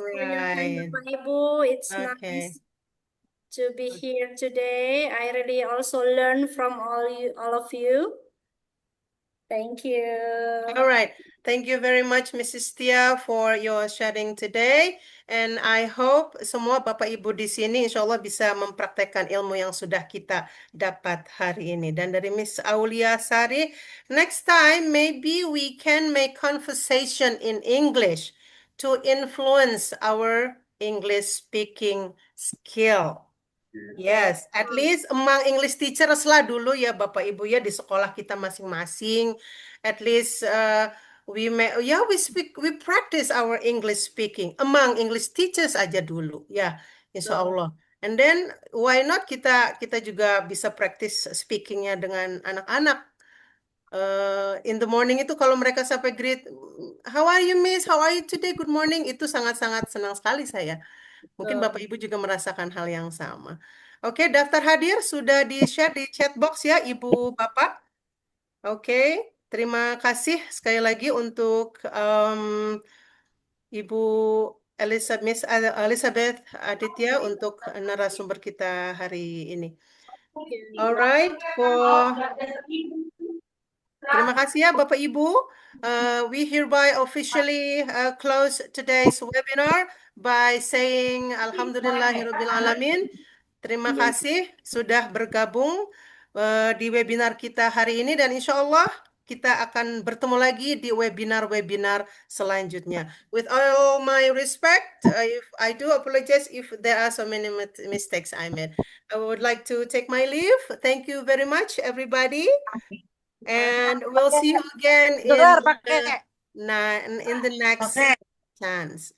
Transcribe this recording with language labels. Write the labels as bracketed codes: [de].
[en] for your time, right. Bapak Ibu. It's Okay. nice to be here today. I really also learn from all of you. Thank you. All right. Thank you very much, Mrs. Tia, for your sharing today. [id] And I hope semua Bapak Ibu di sini insya Allah bisa mempraktekkan ilmu yang sudah kita dapat hari ini. Dan dari [en] Miss Aulia Sari, next time maybe we can make conversation in English to influence our English speaking skill. Yes, at least among English teachers [id] lah dulu ya Bapak Ibu ya di sekolah kita masing-masing. [en] At least we practice our English speaking among English teachers [id] aja dulu ya, [en] insya Allah. And then why not [id] kita juga bisa practice speakingnya dengan anak-anak. [en] In the morning [id] itu kalau mereka sampai [en] greet, how are you Miss? How are you today? Good morning. [id] Itu sangat-sangat senang sekali saya. Mungkin Bapak Ibu juga merasakan hal yang sama. Oke, daftar hadir sudah di-share di chat box ya, Ibu Bapak. Oke. Terima kasih sekali lagi untuk Ibu Elizabeth Aditya untuk narasumber kita hari ini. Alright, terima kasih ya Bapak Ibu. [en] We hereby officially close today's webinar by saying Alhamdulillahirabbil alamin. [id] Terima kasih sudah bergabung di webinar kita hari ini dan insya Allah kita akan bertemu lagi di webinar-webinar selanjutnya. [en] With all my respect, if I do apologize if there are so many mistakes I made. I would like to take my leave. Thank you very much, everybody. And we'll see you again in the next chance.